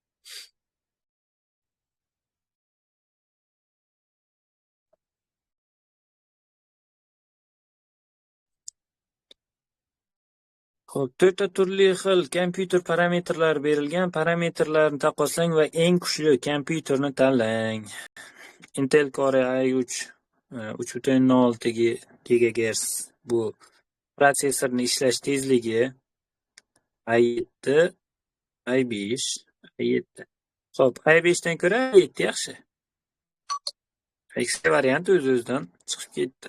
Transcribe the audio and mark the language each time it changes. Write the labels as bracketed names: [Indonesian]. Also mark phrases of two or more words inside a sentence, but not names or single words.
[Uzbek] Xo'p, 4 ta turli xil kompyuter parametrlari berilgan. Parametrlarni taqqoslang va eng kuchli kompyuterni tanlang. Intel Core i3 3.6 GHz bu protsessorning ishlash tezligi. i7, i5, i7. Xo'p, i5 dan ko'ra i7 yaxshi. Eksi variant o'z-o'zidan chiqib ketdi.